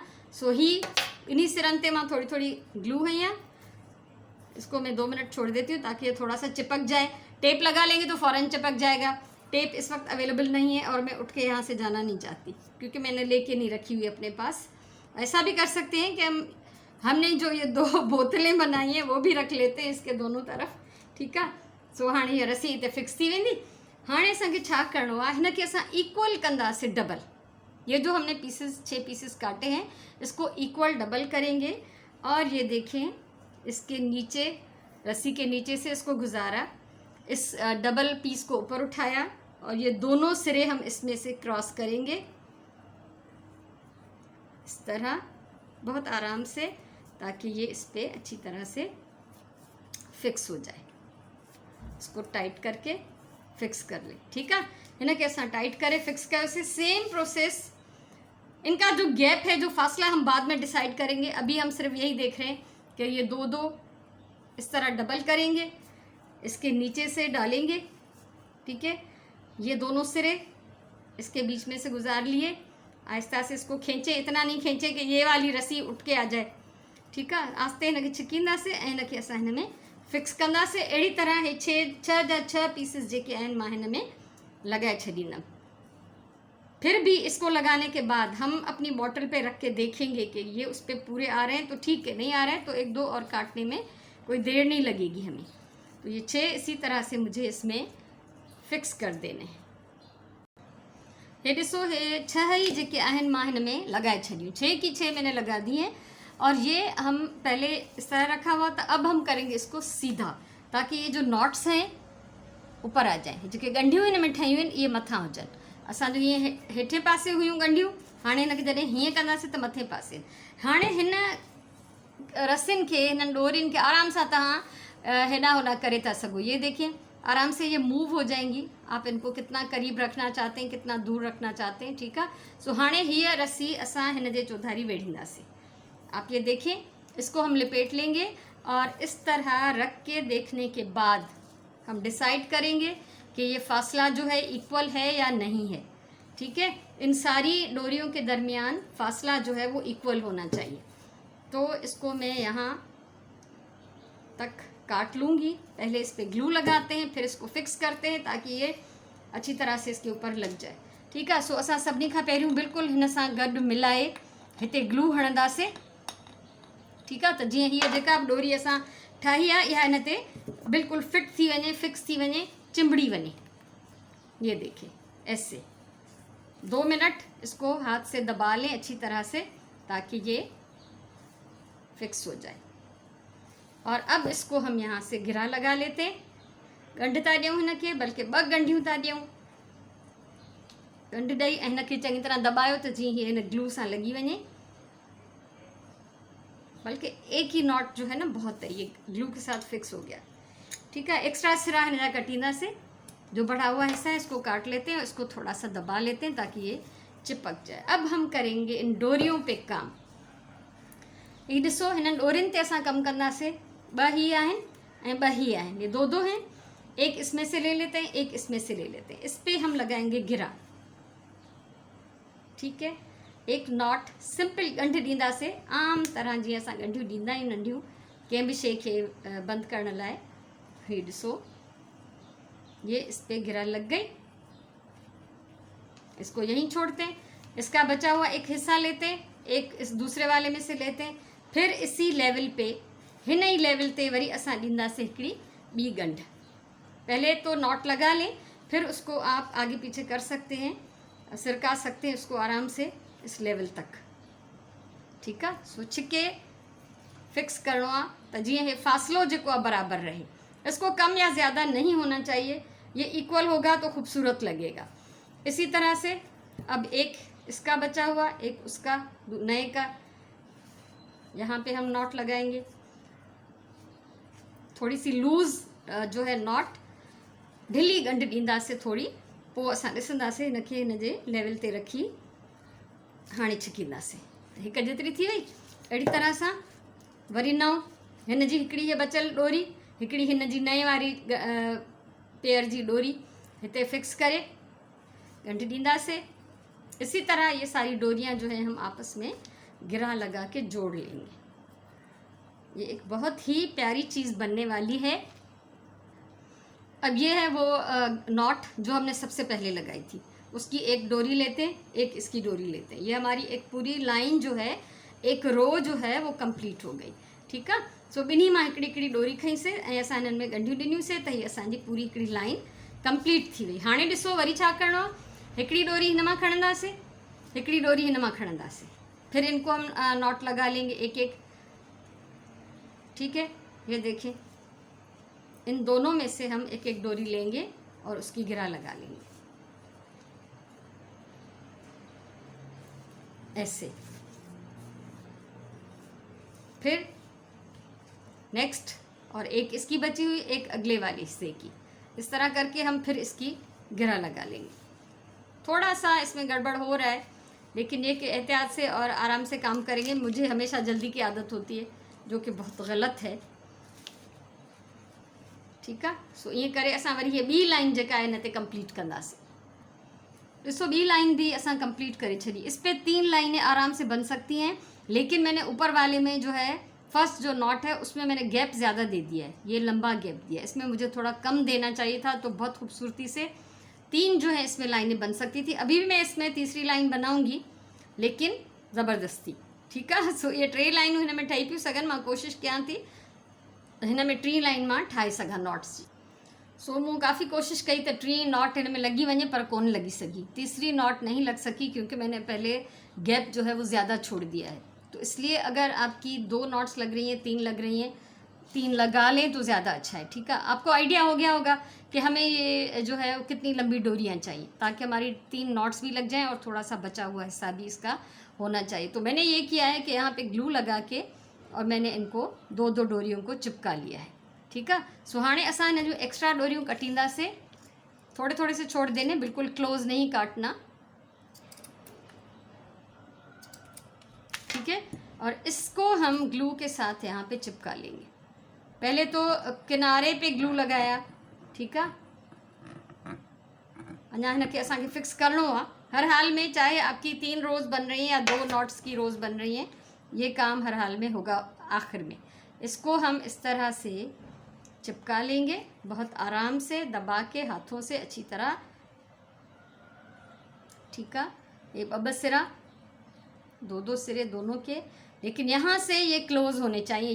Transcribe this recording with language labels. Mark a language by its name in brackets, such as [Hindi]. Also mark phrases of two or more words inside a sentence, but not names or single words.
[Sindhi] सो ही इन्हीं सिरन ते मां [Urdu] تھوڑی تھوڑی گلو ہے یہاں، اس کو میں 2 منٹ چھوڑ دیتی ہوں تاکہ یہ تھوڑا سا چپک جائے. ٹیپ لگا لیں گے تو فوراً چپک جائے گا۔ ٹیپ اس وقت اویلیبل نہیں ہے اور میں اٹھ کے یہاں سے جانا نہیں چاہتی، کیونکہ میں نے لے کے نہیں رکھی ہوئی اپنے پاس. ایسا بھی کر سکتے ہیں کہ ہم نے جو یہ 2 بوتلیں بنائی ہیں وہ بھی رکھ لیتے ہیں اس کے دونوں طرف, [Sindhi] ठीकु आहे। सो हाणे हीअ रस्सी हिते फिक्स थी वेंदी। हाणे असांखे छा करिणो आहे, हिन खे असां इक्वल कंदासीं डबल। [Urdu] یہ جو ہم نے 6 پیسز کاٹے ہیں، اس کو [English] equal double [Urdu] کریں گے. اور یہ دیکھیں، اس کے نیچے، رسی کے نیچے سے اس کو گزارا، اس ڈبل پیس کو اوپر اٹھایا اور یہ دونوں سرے ہم اس میں سے کراس کریں گے اس طرح، بہت آرام سے، تاکہ یہ اس پر اچھی طرح سے فکس ہو جائے. اس کو ٹائٹ کر کے فکس کر لے، ٹھیک ہے. [Sindhi] हिन के असां टाइट करे फिक्स कयोसीं। [English] same process, [Urdu] ان کا جو گیپ ہے، جو فاصلہ، ہم بعد میں ڈیسائیڈ کریں گے. ابھی ہم صرف یہی دیکھ رہے ہیں کہ یہ 2 اس طرح ڈبل کریں گے، اس کے نیچے سے ڈالیں گے، ٹھیک ہے. یہ دونوں سرے اس کے بیچ میں سے گزار لیے، آہستہ سے اس کو کھینچے، اتنا نہیں کھینچے کہ یہ والی رسی اٹھ کے آ جائے، ٹھیک ہے. [Sindhi] आस्ते हिन खे छिकींदासीं ऐं हिन खे असां हिन में फिक्स कंदासीं। अहिड़ी तरह हे 6 जा 6 पीसेस जेके आहिनि मां हिन में लगाए छॾींदमि। [Urdu] پھر بھی اس کو لگانے کے بعد ہم اپنی بوتل پہ رکھ کے دیکھیں گے کہ یہ اس پر پورے آ رہے ہیں تو ٹھیک ہے، نہیں آ رہے ہیں تو 1-2 اور کاٹنے میں کوئی دیر نہیں لگے گی ہمیں. تو یہ 6 اسی طرح سے مجھے اس میں فکس کر دینے ہیں. [Sindhi] हे ॾिसो, हे 6 ही जेके आहिनि मां हिन में लगाए छॾियूं। [Urdu] 6 کی 6 میں نے لگا دی ہیں. اور یہ ہم پہلے اس طرح رکھا ہوا تھا، اب ہم کریں گے اس کو سیدھا، تاکہ یہ جو ناٹس ہیں اوپر آ جائے. [Sindhi] जेके ॻंढियूं हिन में ठहियूं आहिनि इहे मथां हुजनि। असांजो हीअं हेठे पासे हुयूं ॻंढियूं, हाणे हिनखे जॾहिं हीअं कंदासीं त मथे पासे। हाणे हिन रस्सियुनि खे, हिननि डोरियुनि खे आराम सां तव्हां हेॾा होॾा करे था सघो। [Urdu] یہ دیکھیے، آرام سے یہ موو ہو جائیں گی۔ آپ ان کو کتنا قریب رکھنا چاہتے ہیں، کتنا دور رکھنا چاہتے ہیں، ٹھیک ہے. [Sindhi] सो हाणे हीअ रस्सी असां हिन जे चौधारी वेढ़ींदासीं। [Urdu] آپ یہ دیکھیں، اس کو ہم لپیٹ لیں گے اور اس طرح رکھ کے دیکھنے کے بعد ہم ڈیسائیڈ کریں گے کہ یہ فاصلہ جو ہے ایکول ہے یا نہیں ہے، ٹھیک ہے. ان ساری ڈوریوں کے درمیان فاصلہ جو ہے وہ ایکول ہونا چاہیے. تو اس کو میں یہاں تک کاٹ لوں گی. پہلے اس پر گلو لگاتے ہیں، پھر اس کو فکس کرتے ہیں تاکہ یہ اچھی طرح سے اس کے اوپر لگ جائے، ٹھیک ہے. [Sindhi] सो असां सभिनी खां पहिरियों बिल्कुलु हिन सां गॾु मिलाए हिते ग्लू हणंदासीं, [Urdu] ٹھیک ہے. [Sindhi] तो जीअं हीअ जेका डोरी असां ठाही आहे इहा हिन ते बिल्कुलु फिट थी वञे, फिक्स थी वञे, चिंबड़ी वञे। [Urdu] یہ دیکھیے ایسے، 2 منٹ اس کو ہاتھ سے دبا لیں اچھی طرح سے تاکہ یہ فکس ہو جائے. اور اب اس کو ہم یہاں سے گرہ لگا لیتے ہیں. [Sindhi] गंढ था ॾियूं हिनखे, बल्कि 2 गंढियूं था ॾियूं। गंढ ॾेई ऐं हिनखे चङी तरह दॿायो त जीअं हीअ हिन ग्लू सां लॻी वञे। [Urdu] بلکہ ایک ہی ناٹ جو ہے نا بہت ہے، یہ گلو کے ساتھ فکس ہو گیا. ٹھیک ہے، ایکسٹرا سرا [Sindhi] हिन कटींदा [Urdu] سے جو بڑھا ہوا حصہ ہے اس کو کاٹ لیتے ہیں، اس کو تھوڑا سا دبا لیتے ہیں تاکہ یہ چپک جائے. اب ہم کریں گے ان ڈوریوں پہ کام. یہ [Sindhi] ॾिसो हिननि डोरियुनि ते असां कमु कंदासीं। 2 ही आहिनि ऐं 2 ही आहिनि, [Urdu] یہ 2 ہیں. ایک اس میں سے لے لیتے ہیں، ایک اس میں سے لے لیتے ہیں. اس پہ ہم لگائیں گے گرہ۔ ٹھیک ہے, [English] one knot simple [Sindhi] गंढ ॾींदासीं आम तरह जीअं असां गंढियूं ॾींदा आहियूं नंढियूं कंहिं बि शइ खे बंदि करण लाइ। हीअ ॾिसो, [Urdu] یہ اس پہ گرہ لگ گئی. اس کو یہیں چھوڑتے ہیں. اس کا بچا ہوا ایک حصہ لیتے ہیں، ایک اس دوسرے والے میں سے لیتے ہیں. پھر اسی لیول پہ [Sindhi] हिन ही लेवल ते वरी असां ॾींदासीं हिकिड़ी ॿी गंढ। [Urdu] پہلے تو ناٹ لگا لیں، پھر اس کو آپ آگے پیچھے کر سکتے ہیں، سرکا سکتے ہیں اس کو آرام سے اس لیول تک. ٹھیک ہے, [Sindhi] सो छिके फिक्स करणो आहे त जीअं हे फासलो जेको आहे बराबर रहे। [Urdu] اس کو کم یا زیادہ نہیں ہونا چاہیے، یہ ایکول ہوگا تو خوبصورت لگے گا. اسی طرح سے اب ایک اس کا بچا ہوا، ایک اس کا نئے کا، یہاں پہ ہم ناٹ لگائیں گے. تھوڑی سی لوز جو ہے ناٹ [Sindhi] ढिली गंढ ॾींदासीं थोड़ी, पोइ असां ॾिसंदासीं हिनखे हिन जे लेवल ते रखी हाणे छिकींदासीं। हिकु जेतिरी थी वई। अहिड़ी तरह सां वरी नओं हिन जी हिकिड़ी हीअ बचियल डोरी, हिकिड़ी हिन जी नए वारी पेयर जी डोरी हिते फिक्स करे गंढ ॾींदासीं। [Urdu] اسی طرح یہ ساری ڈوریاں جو ہے ہم آپس میں گرہ لگا کے جوڑ لیں گے. یہ ایک بہت ہی پیاری چیز بننے والی ہے. اب یہ ہے وہ ناٹ جو ہم نے سب سے پہلے لگائی تھی، اس کی ایک ڈوری لیتے ہیں، ایک اس کی ڈوری لیتے ہیں. یہ ہماری ایک پوری لائن جو ہے، ایک رو جو ہے وہ کمپلیٹ ہو گئی. ٹھیک ہے, [Sindhi] सो ॿिन्ही मां हिकिड़ी हिकिड़ी डोरी खईंसीं ऐं असां हिननि में ॻंढियूं ॾिनियूंसीं त हीअ असांजी पूरी हिकिड़ी [English] line complete [Sindhi] थी वई। हाणे ॾिसो वरी छा करिणो आहे। हिकिड़ी डोरी हिन मां खणंदासीं, हिकिड़ी डोरी हिन मां खणंदासीं, [Urdu] پھر ان کو ہم ناٹ لگا لیں گے ایک ایک. ٹھیک ہے، یہ دیکھیے ان دونوں میں سے ہم ایک ایک ڈوری لیں گے اور اس کی گرہ لگا لیں گے ایسے. پھر نیکسٹ، اور ایک اس کی بچی ہوئی، ایک اگلے والے حصے کی. اس طرح کر کے ہم پھر اس کی گرہ لگا لیں گے. تھوڑا سا اس میں گڑبڑ ہو رہا ہے، لیکن یہ کہ احتیاط سے اور آرام سے کام کریں گے. مجھے ہمیشہ جلدی کی عادت ہوتی ہے جو کہ بہت غلط ہے. ٹھیک ہے, [Sindhi] सो ये करे असां वरी ये ॿी लाइन जेका है हिन ते कंप्लीट कंदासीं। ॾिसो ॿी लाइन भी असां कंप्लीट करे छॾी। [Urdu] اس پہ 3 لائنیں آرام سے بن سکتی ہیں، لیکن میں نے اوپر والے میں جو ہے فرسٹ جو ناٹ ہے اس میں میں نے گیپ زیادہ دے دیا ہے، یہ لمبا گیپ دیا ہے. اس میں مجھے تھوڑا کم دینا چاہیے تھا، تو بہت خوبصورتی سے 3 جو ہے اس میں لائنیں بن سکتی تھی. ابھی بھی میں اس میں تیسری لائن بناؤں گی، لیکن زبردستی. ٹھیک ہے, [Sindhi] सो ये 3 लाइनूं हिन में ठही पियूं सघनि। मां कोशिशि कयां थी हिन में 3 लाइन मां ठाहे सघां नॉट्स जी। सो मूं काफ़ी कोशिशि कई त 3 नॉट हिन में लगी वञे, पर कोन लगी सकी। [Urdu] تیسری ناٹ نہیں لگ سکی کیونکہ میں نے پہلے گیپ جو ہے وہ زیادہ چھوڑ دیا ہے. تو اس لیے اگر آپ کی 2 ناٹس لگ رہی ہیں، 3 لگ رہی ہیں، 3 لگا لیں تو زیادہ اچھا ہے. ٹھیک ہے، آپ کو آئیڈیا ہو گیا ہوگا کہ ہمیں یہ جو ہے کتنی لمبی ڈوریاں چاہییں، تاکہ ہماری 3 ناٹس بھی لگ جائیں اور تھوڑا سا بچا ہوا حصہ بھی اس کا ہونا چاہیے. تو میں نے یہ کیا ہے کہ یہاں پہ گلو لگا کے اور میں نے ان کو 2-2 ڈوریوں کو چپکا لیا ہے. ٹھیک ہے, [Sindhi] सो हाणे असां हिन जो एक्स्ट्रा डोरियूं कटींदासीं। [Urdu] تھوڑے تھوڑے سے چھوڑ دینے، بالکل کلوز نہیں کاٹنا. ٹھیک ہے، اور اس کو ہم گلو کے ساتھ یہاں پہ چپکا لیں گے. پہلے تو کنارے پہ گلو لگایا. ٹھیک ہے, [Sindhi] अञा हिनखे असांखे फिक्स करणो आहे। [Urdu] ہر حال میں چاہے آپ کی 3 روز بن رہی ہیں یا 2 ناٹس کی روز بن رہی ہیں، یہ کام ہر حال میں ہوگا آخر میں. اس کو ہم اس طرح سے چپکا لیں گے، بہت آرام سے دبا کے ہاتھوں سے اچھی طرح. ٹھیک ہے، یہ 2 سرا، 2-2 سرے دونوں کے، لیکن یہاں سے یہ کلوز ہونے چاہییں.